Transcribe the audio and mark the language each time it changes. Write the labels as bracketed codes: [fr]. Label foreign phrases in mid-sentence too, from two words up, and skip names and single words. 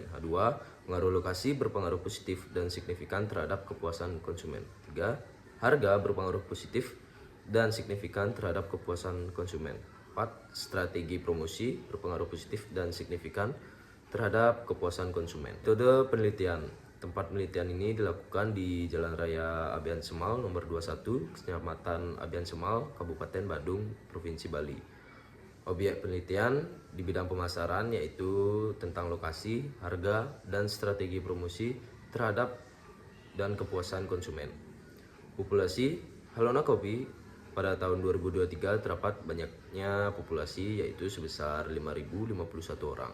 [id] Hal 2, pengaruh lokasi berpengaruh positif dan signifikan terhadap kepuasan konsumen. 3, harga berpengaruh positif dan signifikan terhadap kepuasan konsumen. 4, strategi promosi berpengaruh positif dan signifikan terhadap kepuasan konsumen. Metode penelitian. Tempat penelitian ini dilakukan di Jalan Raya Abian Semal nomor 21, Kecamatan Abian Semal, Kabupaten Badung, Provinsi Bali. Objek penelitian di bidang pemasaran yaitu tentang lokasi, harga, dan strategi promosi terhadap dan kepuasan konsumen. Populasi Halona Kopi pada tahun 2023 terdapat banyaknya populasi yaitu sebesar 5.051 orang.